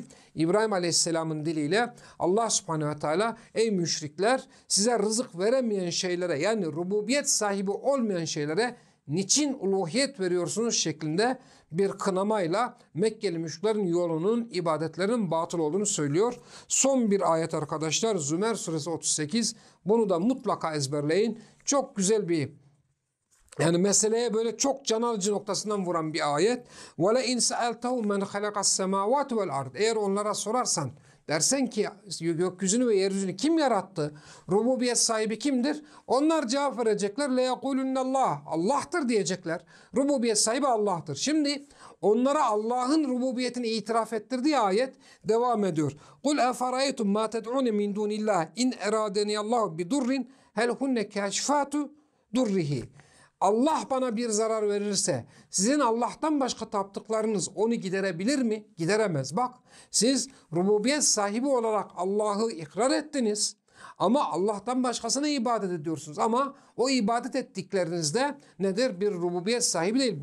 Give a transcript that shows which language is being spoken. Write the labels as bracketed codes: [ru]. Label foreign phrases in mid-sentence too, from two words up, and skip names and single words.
[tr] İbrahim Aleyhisselam'ın diliyle Allah Subhanahu ve Teala ey müşrikler size rızık veremeyen şeylere yani rububiyet sahibi olmayan şeylere niçin uluhiyet veriyorsunuz şeklinde bir kınamayla Mekkeli müşriklerin yolunun, ibadetlerin batıl olduğunu söylüyor. Son bir ayet arkadaşlar Zümer suresi 38. Bunu da mutlaka ezberleyin. Çok güzel bir yani meseleye böyle çok can alıcı noktasından vuran bir ayet. [ar] وَلَاِنْ سَأَلْتَهُ مَنْ خَلَقَ السَّمَاوَاتِ وَالْاَرْضِ [tr] Eğer onlara sorarsan dersen ki gökyüzünü ve yeryüzünü kim yarattı? Rububiyet sahibi kimdir? Onlar cevap verecekler. [ar] لَيَقُولُنَّ اللّٰهِ [tr] Allah'tır diyecekler. Rububiyet sahibi Allah'tır. Şimdi onlara Allah'ın rububiyetini itiraf ettirdiği ayet devam ediyor. [ar] قُلْ اَفَرَيْتُمْ مَا تَدْعُونَ مِنْ دُونِ اللّٰهِ اِنْ اَرَادَنِيَ اللّٰهُ بِدُرٍ هَلْ هُنَّ كَاشِفَاتُ دُرِّهِ [tr] Allah bana bir zarar verirse sizin Allah'tan başka taptıklarınız onu giderebilir mi? Gideremez. Bak siz rububiyet sahibi olarak Allah'ı ikrar ettiniz ama Allah'tan başkasına ibadet ediyorsunuz. Ama o ibadet ettiklerinizde nedir? Bir rububiyet sahibi değil.